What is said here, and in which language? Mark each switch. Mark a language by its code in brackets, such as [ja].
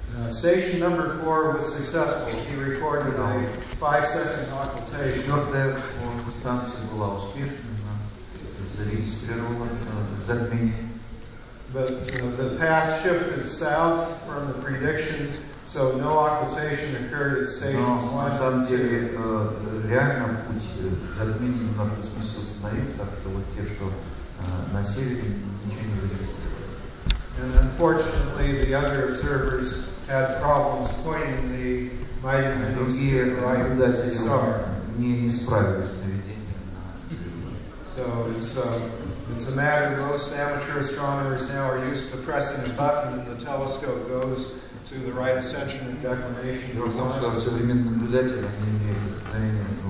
[en] Station number 4 was successful. He recorded a 5-second occultation. [ru] 4-я станция была успешна, зарегистрировала затмение. [en] But the path shifted south from the prediction, so no occultation occurred at stations 1 [ru] на самом деле реально путь затмения немножко сместился на юг, так что вот те, что на севере ничего не зарегистрировали. [en] And unfortunately, the other observers had problems pointing the mighty moons to the right of the star. [ru] Не справились с наведением на [en] So it's a matter most amateur astronomers now are used to pressing a button and the telescope goes to the right ascension and declination. [ru] Дело в том, что современные наблюдатели они имеют обыкновение